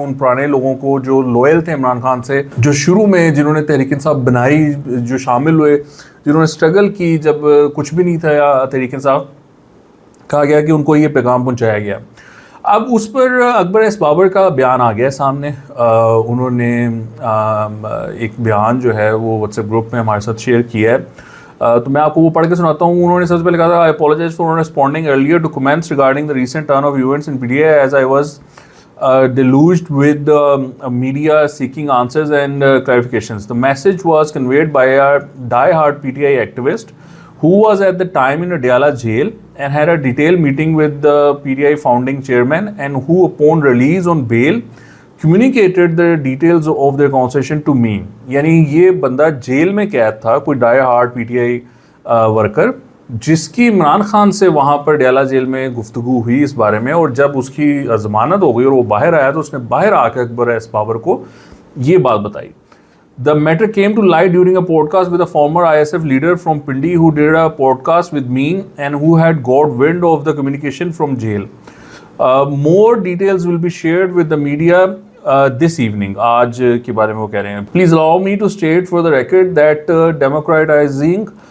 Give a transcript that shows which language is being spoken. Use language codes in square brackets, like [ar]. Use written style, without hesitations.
[ur] ان پرانے لوگوں کو جو لوئل تھے عمران خان سے، جو شروع میں جنہوں نے تحریک انصاف بنائی، جو شامل ہوئے، جنہوں نے اسٹرگل کی جب کچھ بھی نہیں تھا تحریک انصاف، کہا گیا کہ ان کو یہ پیغام پہنچایا گیا. اب اس پر اکبر ایس بابر کا بیان آ گیا سامنے. انہوں نے ایک بیان جو ہے وہ واٹس ایپ گروپ میں ہمارے ساتھ شیئر کیا ہے، تو میں آپ کو وہ پڑھ کے سناتا ہوں. انہوں نے سب سے پہلے کہا تھا [en] I apologize for not responding earlier to comments regarding the recent turn of events in PTI as I was deluged with media seeking answers and clarifications. The message was conveyed by a die-hard PTI activist who was at the time in Adiala jail and had a detailed meeting with the PTI founding chairman, and who upon release on bail communicated the details of their conversation to me. [ur] یعنی یہ بندہ jail میں قید تھا، کوئی ڈائی hard P T I worker, جس کی عمران خان سے وہاں پر ڈیالہ جیل میں گفتگو ہوئی اس بارے میں. اور جب اس کی ضمانت ہو گئی اور وہ باہر آیا تو اس نے باہر آ کے اکبر ایس بابر کو یہ بات بتائی. [en] The matter came to light during a podcast with a former ISF leader from Pindi who did a podcast with me and who had got wind of the communication from jail. More details will be shared with the media this evening. [ur] آج کے بارے میں وہ کہہ رہے ہیں. [en] Please allow me to state for the record that democratizing